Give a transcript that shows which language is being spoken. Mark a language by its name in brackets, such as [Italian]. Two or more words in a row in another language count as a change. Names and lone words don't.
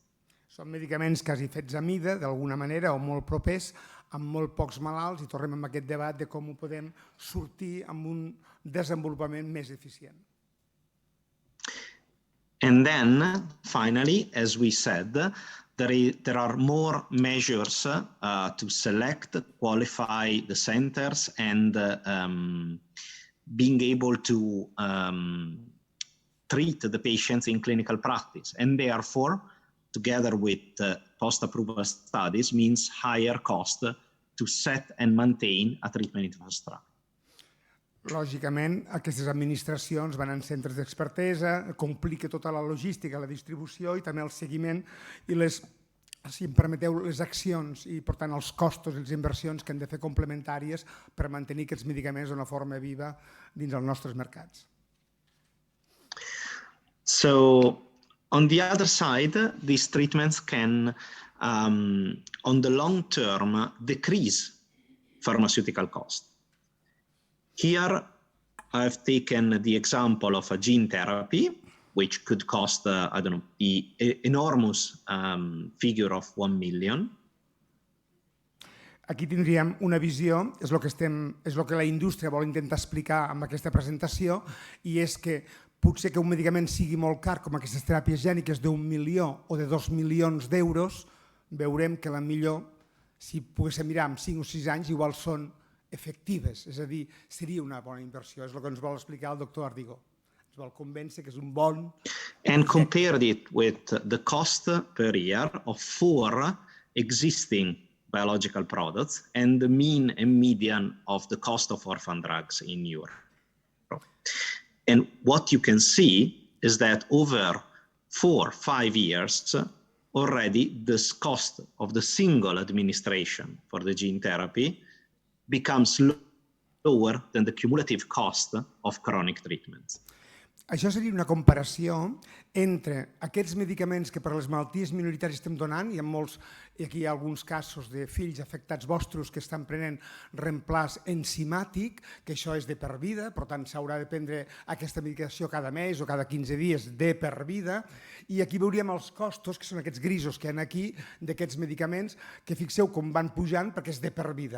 [Catalan] Són medicaments quasi fets a mida, d'alguna manera, o molt propers, amb molt pocs malalts, i tornem amb aquest debat de com ho podem sortir amb un desenvolupament més eficient. [English] And then, finally, as we said, there are more measures to select, qualify the centers, and being able to treat the patients in clinical practice. And therefore, together with post-approval studies, means higher cost to set and maintain a treatment infrastructure. [Catalan] Lògicament, aquestes administracions van en centres d'expertesa, complica tota la logística, la distribució i també el seguiment i les, si em permeteu, les accions i, per tant, els costos i les inversions que han de fer complementàries per mantenir aquests medicaments d'una forma viva dins els nostres mercats. [English] So, on the other side, these treatments can, on the long term, decrease pharmaceutical cost. Here, I've taken the example of a gene therapy, which could cost, I don't know, the enormous figure of 1 million. [Catalan] Aquí tindríem una visió, és el que la indústria vol intentar explicar amb aquesta presentació, i és que potser que un medicament sigui molt car, com aquestes teràpies gèniques d'1 milió o de 2 milions d'euros, veurem que la millor, si poguéssim mirar en 5 o 6 anys, igual són efectives, és a dir, seria una bona inversió. És el que ens vol explicar el doctor Ardigó. Ens vol convèncer que és un bon... [English] And compared it with the cost per year of 4 existing biological products and the mean and median of the cost of orphan drugs in Europe. And what you can see is that over 4-5 years, already this cost of the single administration for the gene therapy becomes lower than the cumulative cost of chronic treatments. [Catalan] Això seria una comparació entre aquests medicaments que per a les malalties minoritàries estem donant, i en molts, i aquí hi ha alguns casos de fills afectats vostres que estan prenent reemplaç enzimàtic, que això és de per vida, per tant s'haurà de prendre aquesta medicació cada mes o cada 15 dies de per vida, i aquí veuríem els costos, que són aquests grisos que hi ha aquí, d'aquests medicaments, que fixeu com van pujant perquè és de per vida.